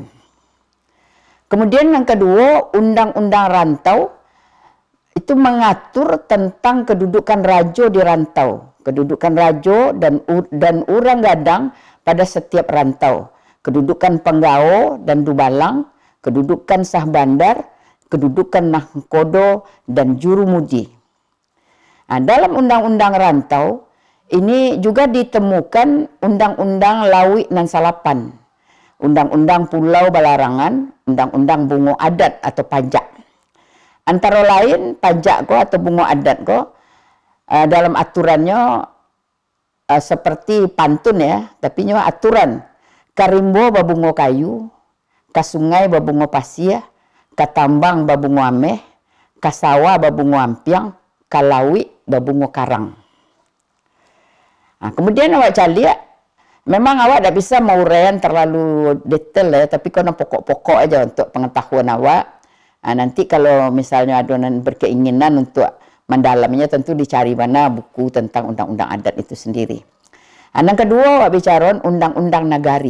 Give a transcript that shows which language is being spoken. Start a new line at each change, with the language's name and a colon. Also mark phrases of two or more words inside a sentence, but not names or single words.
Indonesian: Kemudian yang kedua, undang-undang rantau itu mengatur tentang kedudukan rajo di rantau, kedudukan rajo dan
Minangkabau: orang gadang
Indonesian: pada setiap rantau, kedudukan penggao dan dubalang, kedudukan sah bandar, kedudukan nahkodo dan jurumudi. Dalam undang-undang rantau ini juga ditemukan undang-undang Lawik nan Salapan, undang-undang Pulau Balarangan, undang-undang
Minangkabau: bungo adat
Indonesian: atau pajak. Antara lain
Minangkabau: pajak ko
Indonesian: atau
Minangkabau: bungo adat ko
Indonesian: dalam aturannya seperti pantun ya, tapi nyawa aturan
Minangkabau: karimbo babungo kayu, kasungai babungo pasir, katambang babungo ameh, kasawa babungo ampiang, kalawi babungo karang.
Indonesian: Kemudian
Minangkabau: awak cali ya,
Indonesian: memang awak tidak bisa menguraian terlalu detail ya, tapi kena pokok-pokok aja untuk pengetahuan awak. Nanti kalau misalnya ada berkeinginan untuk mendalamnya tentu dicari mana buku tentang undang-undang adat itu sendiri. Yang kedua, awak bicara undang-undang nagari.